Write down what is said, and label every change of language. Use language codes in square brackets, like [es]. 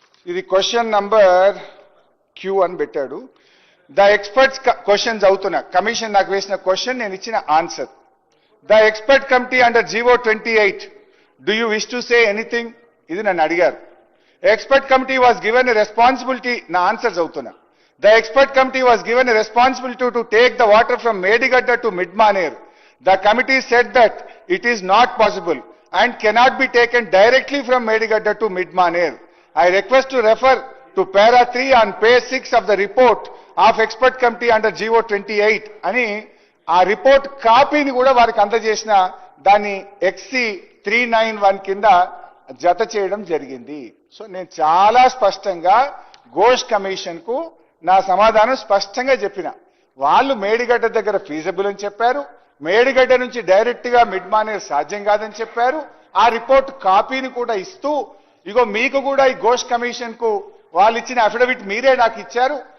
[te] ఇది question number queue అని పెట్టాడు. ద ఎక్స్పర్ట్స్ క్వశ్చన్స్ అవుతున్నా, కమిషన్ నాకు వేసిన క్వశ్చన్, నేను ఇచ్చిన answer. [en] The expert committee under GO 28, do you wish to say anything? [te] ఇది నన్ను అడిగారు. [en] expert committee was given a responsibility, [te] నా ఆన్సర్స్ అవుతున్నా. [en] The expert committee was given a responsibility to take the water from Medigadda to Midmaner. The committee said that it is not possible and cannot be taken directly from Medigadda to Midmaner. I request to refer to para 3 on page 6 of the report of expert committee under GO 28 [te] అని ఆ report కాపీని కూడా వారికి అందజేసిన దాన్ని XC 391 కింద జత చేయడం జరిగింది. సో నేను చాలా స్పష్టంగా ఘోష్ కమిషన్ కు నా సమాధానం స్పష్టంగా చెప్పిన. వాళ్ళు మేడిగడ్డ దగ్గర ఫీజబుల్ అని చెప్పారు, మేడిగడ్డ నుంచి డైరెక్ట్ గా మిడ్మానేర్ సాధ్యం కాదని చెప్పారు. ఆ రిపోర్ట్ కాపీని కూడా ఇస్తూ, ఇగో మీకు కూడా ఈ ఘోష్ కమిషన్ కు వాళ్ళు ఇచ్చిన అఫిడవిట్ మీరే నాకు ఇచ్చారు.